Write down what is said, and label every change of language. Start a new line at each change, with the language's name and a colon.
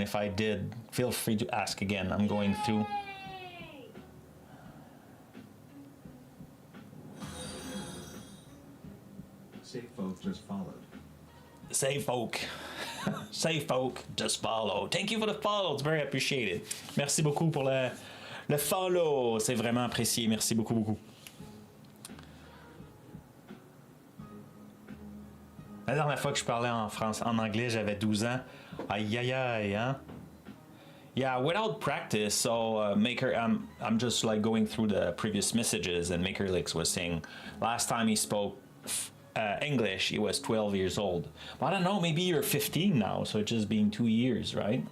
English: If I did, feel free to ask again. I'm going through. Safe folk just followed. Safe folk. Safe folk just follow. Thank you for the follow. It's very appreciated.
French: Merci beaucoup pour le follow. C'est vraiment apprécié. Merci beaucoup. La dernière fois que je parlais en anglais, j'avais 12 ans. Aïe, hein?
English: Yeah, without practice, so Maker, I'm just like going through the previous messages, and MakerLix was saying last time he spoke English, he was 12 years old. But I don't know, maybe you're 15 now, so it's just been 2 years, right?